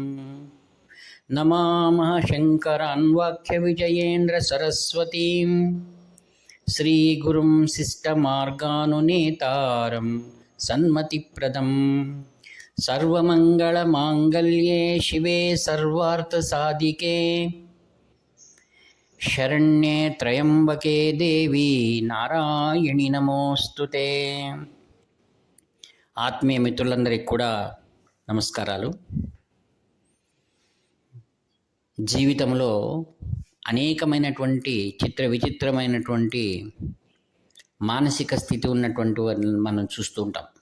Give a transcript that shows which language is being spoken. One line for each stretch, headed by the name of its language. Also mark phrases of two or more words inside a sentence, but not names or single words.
Sanskrit: नमामः शङ्करान्वाख्यविजयेन्द्रसरस्वतीं श्रीगुरुं शिष्टमार्गानुनेतारं सन्मतिप्रदं। सर्वमङ्गलमाङ्गल्ये शिवे सर्वार्थसाधिके शरण्ये त्र्यम्बके देवी నారాయణి నమోస్తుతే।
Telugu: ఆత్మీయ మిత్రులందరికీ కూడా నమస్కారాలు. జీవితంలో అనేకమైనటువంటి విచిత్రమైనటువంటి మానసిక స్థితి ఉన్నటువంటి వారిని మనం చూస్తూ ఉంటాం.